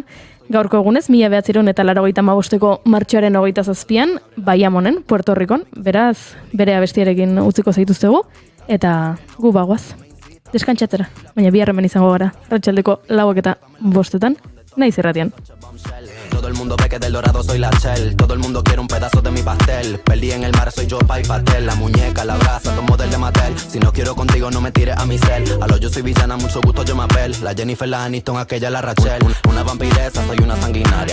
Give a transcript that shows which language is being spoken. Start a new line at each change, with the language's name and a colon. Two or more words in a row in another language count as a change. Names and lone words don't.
Basque: Gaurko egunez, 1985ko martxoaren 27an, Bayamonen, Puerto Ricon, beraz, bere abestiarekin utziko zaituztegu, eta gu bagoaz. Deskantxatzera, baina biharremen izango gara, arratsaldeko 4 eta 5, naiz irratian.
Spanish: Todo el mundo ve que del Dorado soy la Shell. Todo el mundo quiere un pedazo de mi pastel. Perdí en el mar, soy yo, Pai Patel. La muñeca, la brasa, tomo del de Mattel. Si no quiero contigo, no me tires a mi cel. A lo yo soy villana, mucho gusto yo me apel. La Jennifer, la Aniston, aquella la Rachel. Una vampiresa, soy una sanguinaria.